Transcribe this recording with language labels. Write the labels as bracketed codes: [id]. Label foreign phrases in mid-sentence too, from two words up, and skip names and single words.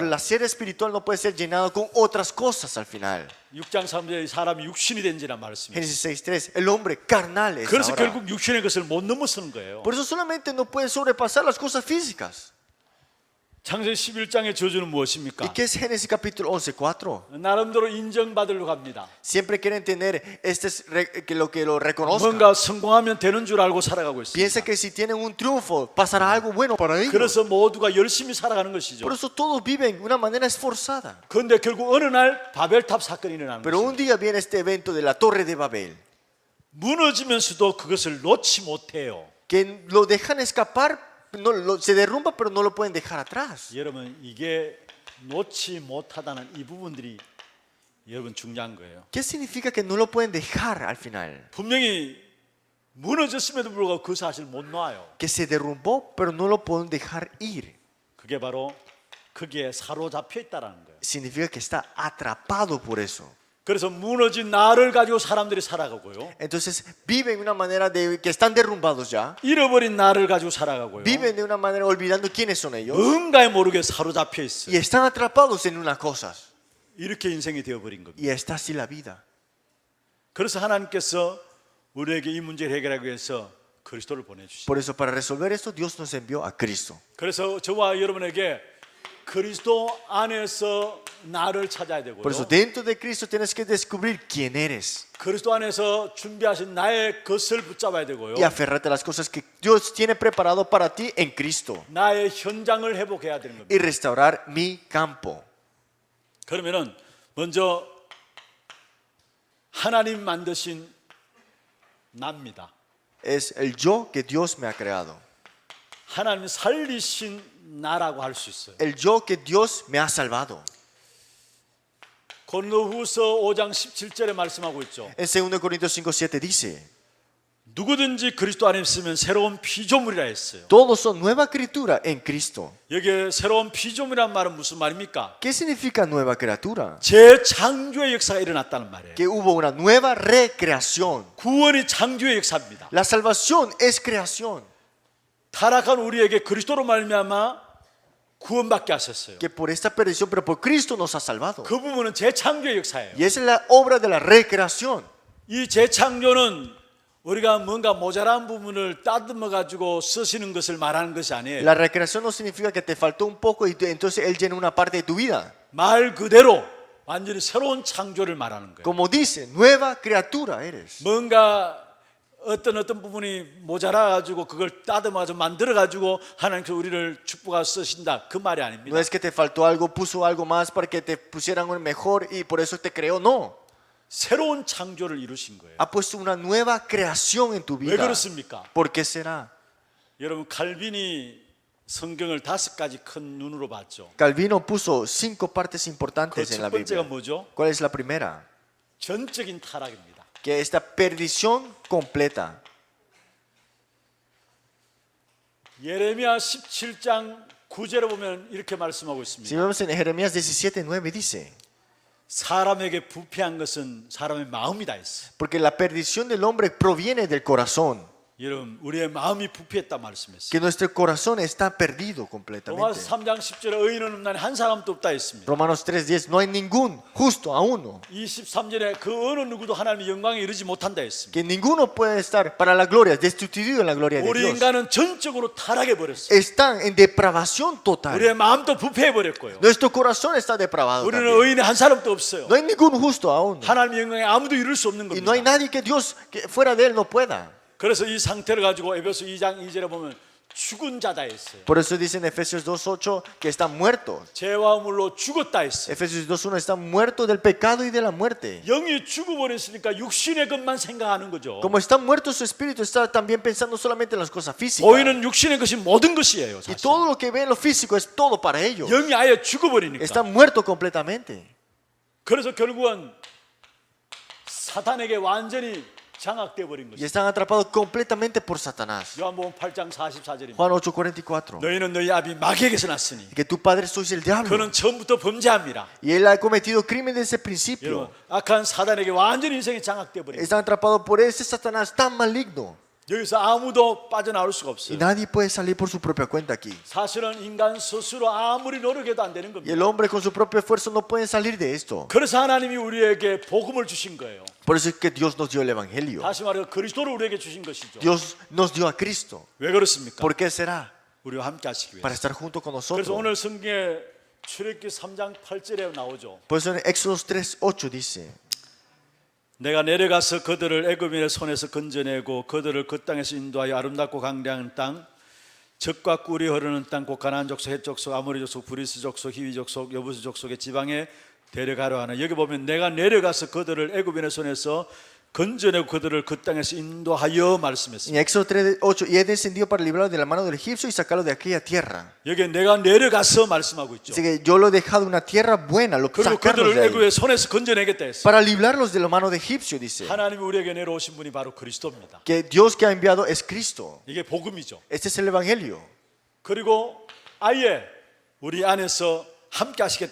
[es] pero la sed espiritual no puede ser llenada con otras cosas al final. [ko] 6장 3절에 사람이 육신이 된지라 말했습니다. [es] Génesis 6:3, el hombre carnal es [ko] 그래서 [es] ahora. [ko] 결국 육신의 것을 못 넘어서는 거예요. [es] Por eso solamente no puede sobrepasar las cosas físicas. [ko] 창세기 11장의 저주는 [es] ¿Y [ko] 무엇입니까? [es] qué es Génesis capítulo 11:4? [ko] 나름대로 인정받으려고 합니다. [es] Siempre quieren tener que lo reconozcan. [ko] 뭔가 성공하면 되는 줄 알고 살아가고 [es] Piensa [ko] 있습니다. [es] que si tienen un triunfo, pasará algo bueno para ellos. [ko] 그래서 모두가 열심히 살아가는 것이죠. [es] Por eso todos viven de una manera esforzada. [ko] 그런데 결국 어느 날 바벨탑 사건이 일어나는 [es] Pero un [ko] 것입니다. [es] día viene este evento de la Torre de Babel, [ko] 무너지면서도 그것을 놓지 못해요. [es] que lo dejan escapar, se derrumba, pero no lo pueden dejar atrás. [ko] 여러분 이게 놓지 못하다는 이 부분들이 여러분 중요한 거예요. [es] ¿Qué significa que no lo pueden dejar al final? [ko] 분명히 무너졌음에도 불구하고 그 사실을 못 놔요. [es] Que se derrumbó, pero no lo pueden dejar ir. [ko] 그게 바로 거기에 사로잡혀 있다라는 거예요. [es] Significa que está atrapado por eso. [ko] 그래서 무너진 나를 가지고 사람들이 살아가고요. [es] Entonces viven de una manera de que están derrumbados ya. [ko] 잃어버린 나를 가지고 살아가고요. [es] Viven de una manera olvidando quiénes son ellos. [ko] 뭔가에 모르게 사로잡혀 있어요. [es] Y están atrapados en unas cosas. [ko] 이렇게 인생이 되어버린 겁니다. [es] Y está así la vida. [ko] 그래서 하나님께서 우리에게 이 문제를 해결하기 위해서 그리스도를 보내주시죠. [es] Por eso, para resolver esto, Dios nos envió a Cristo. [ko] 그래서 저와 여러분에게 그리스도 안에서 나를 찾아야 되고요. [es] Por eso, dentro de Cristo tienes que descubrir quién eres [ko] 그리스도 안에서 준비하신 나의 것을 붙잡아야 되고요. [es] y aferrarte a las cosas que Dios tiene preparado para ti en Cristo [ko] 나의 현장을 회복해야 되는 겁니다. [es] y restaurar mi campo. [ko] 그러면은 먼저 하나님 만드신 나입니다. [es] Es el yo que Dios me ha creado, [ko] 하나님 살리신 나라고 할 수 있어요. [es] el yo que Dios me ha salvado. [ko] 고린도후서 5장 17절에 말씀하고 있죠. [es] En 2 Corintios 5:7 dice: [ko] 누구든지 그리스도 안에 있으면 새로운 피조물이라 했어요. [es] Todos son nueva criatura en Cristo. [ko] 여기에 새로운 피조물이란 말은 무슨 말입니까? [es] ¿Qué significa nueva criatura? [ko] 재창조의 역사가 일어났다는 말이에요. [es] Que hubo una nueva recreación. [ko] 구원이 창조의 역사입니다. [es] La salvación es creación. [ko] 타락한 우리에게 그리스도로 말미암아 구원받게 하셨어요. [es] Que por esta perdición, pero por Cristo nos ha salvado. [ko] 그 부분은 재창조의 역사예요. [es] Y esa es la obra de la recreación. [ko] 이 재창조는 우리가 뭔가 모자란 부분을 따듬어 가지고 쓰시는 것을 말하는 것이 아니에요. [es] La recreación no significa que te faltó un poco y entonces Él llena una parte de tu vida. [ko] 말 그대로 완전히 새로운 창조를 말하는 거예요. [es] Como dice, nueva criatura eres. [ko] 뭔가 어떤 부분이 모자라 가지고 그걸 따듬어 가지고 만들어 가지고 하나님께서 우리를 축복하여 쓰신다 그 말이 아닙니다. [es] No es que te faltó algo, puso algo más para que te pusieran un mejor y por eso te creó. No. [ko] 새로운 창조를 이루신 거예요. [es] Ha puesto una nueva creación en tu [ko] 왜 [es] vida. [ko] 그렇습니까? [es] ¿Por qué será? [ko] 여러분 칼빈이 성경을 5가지 큰 눈으로 봤죠. [es] Calvino puso 5 partes [ko] 그 [es] importantes en la [ko] 첫 번째가 [es] Biblia. [ko] 뭐죠? [es] ¿Cuál es la primera? [ko] 전적인 타락입니다. [es] Que esta perdición completa. [ko] 예레미야 17장 9절에 보면 이렇게 말씀하고 [es] Si [ko] 있습니다. [es] vemos en Jeremías 17:9 dice, [ko] 사람에게 부패한 것은 사람의 마음이다 했어. [es] porque la perdición del hombre proviene del corazón, [ko] 여러분, 우리의 마음이 부패했다 말씀했어요. [es] que nuestro corazón está perdido [ko] 로마서 [es] completamente. [ko] 3장 10절에 의인은 없나니 한 사람도 없다 했습니다. [es] Romanos 3:10, no hay ningún justo a uno, [ko] 23절에 그 어느 누구도 하나님의 영광에 이르지 못한다 했습니다. [es] que ninguno puede estar para la gloria, destituido en la gloria de [ko] 우리 [es] Dios. [ko] 인간은 전적으로 타락해 버렸어요. [es] Están en depravación total. [ko] 우리의 마음도 부패해 버렸고요. [es] Nuestro corazón está depravado [ko] 우리는 [es] también. [ko] 의인이 한 사람도 없어요. [es] No hay ningún justo a uno. [ko] 하나님의 영광에 아무도 이룰 수 없는 [es] Y no hay [ko] 겁니다. [es] nadie que Dios, que fuera de Él, no pueda. [ko] 그래서 이 상태를 가지고 에베소 2장 2절에 보면 죽은 자다 했어요. [es] Por eso dice en Efesios 2:8 que están muertos. [ko] 죄와 물로 죽었다 했어요. [es] Efesios 2:1 están muertos del pecado y de la muerte. [ko] 영이 죽어버렸으니까 육신의 것만 생각하는 거죠. [es] Como está muerto su espíritu, está también pensando solamente en las cosas físicas. [ko] 보이는 육신의 것이 모든 것이에요. [es] Y [ko] 사실. [es] todo lo que ve en lo físico es todo para ellos. [ko] 영이 아예 죽어버리니까. [es] Están muertos completamente. [ko] 그래서 결국은 사탄에게 완전히 장악돼 버린 [es] Y [ko] 것이죠. [es] están atrapados completamente por Satanás. [ko] 요한복음 8장 44절입니다. [es] Juan 8:44. [ko] 너희는 너희 아비 마귀에게서 났으니 [es] Que tu padre sois el diablo. [ko] 그는 처음부터 범죄합니다. [es] Y él ha cometido crimen desde el principio. [ko] 여러분, 악한 사단에게 완전히 인생이 장악돼 버린. [es] Están atrapados por ese Satanás tan maligno. [ko] 여기서 아무도 빠져나올 수가 [es] Y [ko] 없어요. [es] nadie puede salir por su propia cuenta aquí. [ko] 사실은 인간 스스로 아무리 노력해도 안 되는 [es] Y [ko] 겁니다. [es] el hombre con su propio esfuerzo no puede salir de esto. [ko] 그래서 하나님이 우리에게 복음을 주신 거예요. [es] Por eso es que Dios nos dio el Evangelio. [ko] 다시 말해 그리스도를 우리에게 주신 것이죠. [es] Dios nos dio a Cristo. [ko] 왜 그렇습니까? [es] ¿Por qué será? [ko] 우리와 함께 하시기 [es] Para [ko] 위해서. [es] estar junto con [ko] 그래서 [es] nosotros. [ko] 오늘 성경에 출애굽기 3장 8절에 나오죠. [es] Por eso en Éxodos 3:8 dice, [ko] 내가 내려가서 그들을 애굽인의 손에서 건져내고 그들을 그 땅에서 인도하여 아름답고 강대한 땅 젖과 꿀이 흐르는 땅 곧 가나안 족속, 헷 족속, 아모리 족속, 브리스 족속, 히위 족속, 여부스 족속의 지방에 데려가려 하나. 여기 보면 내가 내려가서 그들을 애굽인의 손에서 건져내고 그들을 그 땅에서 인도하여 [es] en [ko] 말씀했습니다. [es] Éxodo 3:8, y he descendido para librarlo de la mano del egipcio y sacarlo de aquella tierra. [ko] 여기 내가 내려가서 말씀하고 있죠. [es] Así que yo lo he dejado en una tierra buena, lo [ko] 그리고 [es] sacarlos [ko] 그들을 [es] de ahí. [ko] 애굽의 손에서 건져내겠다 했어요. [es] Para librarlos de la mano de egipcio, dice. [ko] 하나님이 우리에게 내려오신 분이 바로 그리스도입니다. [es] Que Dios que ha enviado es Cristo. [ko] 이게 복음이죠. [es] Este es el Evangelio. [ko] 그리고 아예 우리 안에서 함께 하시겠다